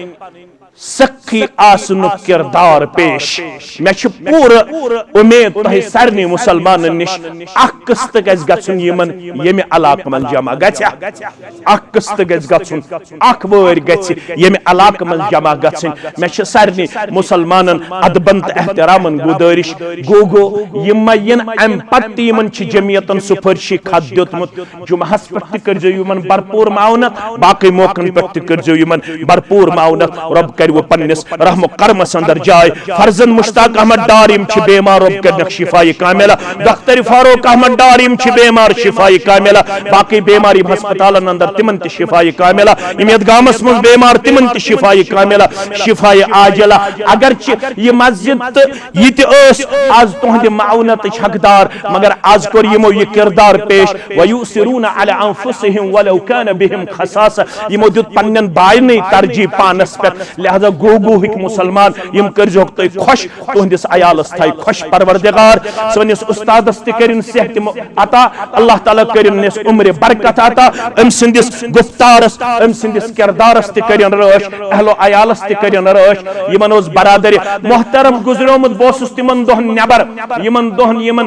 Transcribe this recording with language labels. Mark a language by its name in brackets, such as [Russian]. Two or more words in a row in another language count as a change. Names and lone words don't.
[Kashmiri] سخی آسنک کردار پیش میں چھ پور امید تہ سارنی مسلمان نش اخ قسط گژھِ گژھن یمن یمہ علاقہ من جمع گژھِ اخ قسط گژھِ گژھن اخ وٲرۍ گژھِ یمہ علاقہ من جمع گژھن میں چھ سارنی مسلمانن ادبن تہ احترامن گزارش گو یم ین ام پتہ یمن چھ جمعیتن سفارشی خط دیتمت جمعہس پٮ۪ٹھ تہ کرزیو یمن بھرپور معاونت باقی موقعن پٮ۪ٹھ تہ کرزیو یمن بھرپور معاونت رب کر وہ پنس رحم و کرمس اندر جائے فرزند مشتاق احمد ڈار یم چھ بیمار رب کرنک شفائی کاملہ دختر فاروق احمد ڈار یم چھ بیمار شفائی کاملہ باقی بیمار یم ہسپتالن اندر تمن تہ شفائی کاملہ یم یت گامس مز بیمار تمن تہ شفائی کاملہ شفائی عاجلہ اگرچہ یہ مسجد تو یہ تہ آز تہند معاونت حقدار مگر آز کور یمو یہ کردار پیش [Arabic] ویؤثرون علی انفسهم ولو کان بهم خصاصہ [Kashmiri] یمو دیت پنن بائنی ترجیح پانس پہ لہذا گو ہک مسلمان یم کرزوک تہ خوش تہندس عیالس تھائی خوش پروردگار سونس استادس تہ کرن صحت عطا اللہ تعالی کرنس عمر برکت عطا ام سندس گفتارس ام سندس کردارس تہ کرن رٲچھ اہل و عیالس تہ کرن رٲچھ یمن اوس برادر محترم گزریومت بوسس تمن دہن نبر یمن دہن یمن